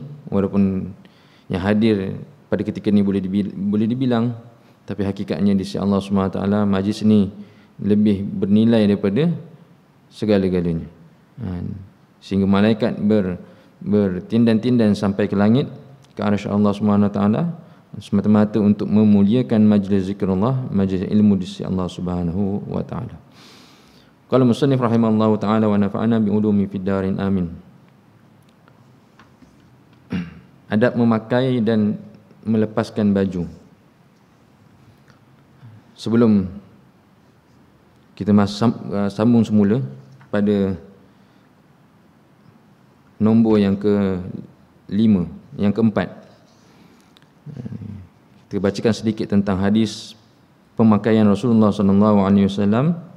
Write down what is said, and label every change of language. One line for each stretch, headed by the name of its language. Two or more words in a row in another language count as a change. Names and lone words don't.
Malay: Walaupun yang hadir pada ketika ini boleh dibilang, tapi hakikatnya di sisi Allah SWT majlis ini lebih bernilai daripada segala-galanya. Sehingga malaikat bertindan-tindan sampai ke langit, ke arsy Allah SWT, semata-mata untuk memuliakan majlis zikrullah, majlis ilmu di sisi Allah
Arabic: سبحانه وتعالى. قال مصنف رحمه الله تعالى ونفعنا بعلومه في الدارين آمين.
Malay: Adab memakai dan melepaskan baju. Sebelum kita sambung semula pada nombor yang ke-5, yang ke-4, kita bacakan sedikit tentang hadis pemakaian Rasulullah SAW